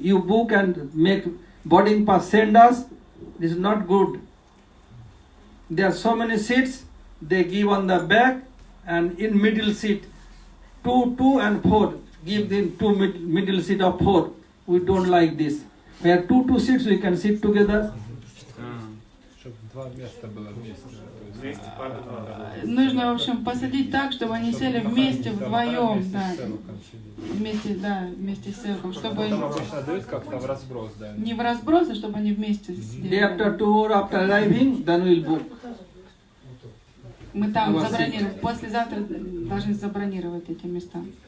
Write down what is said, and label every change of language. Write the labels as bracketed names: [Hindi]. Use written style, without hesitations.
[English] You book and make boarding pass, send us. This is not good. There are so many seats, they give on the back, and in middle seat, 2 and 4, give them 2 middle seat of 4. We don't like this. Where 2 seats, we can sit together. [Russian] Чтобы 2 места было вместе. Нужно, в общем, посадить так, чтобы они сели вместе, вдвоем, да. Вместе с селком, чтобы Обычно дают как-то в разброс, да. не в разброс, а чтобы они вместе сидели. [English] Day after 2 or after arriving, then we'll book. [Russian] Мы там забронируем, послезавтра должны забронировать эти места.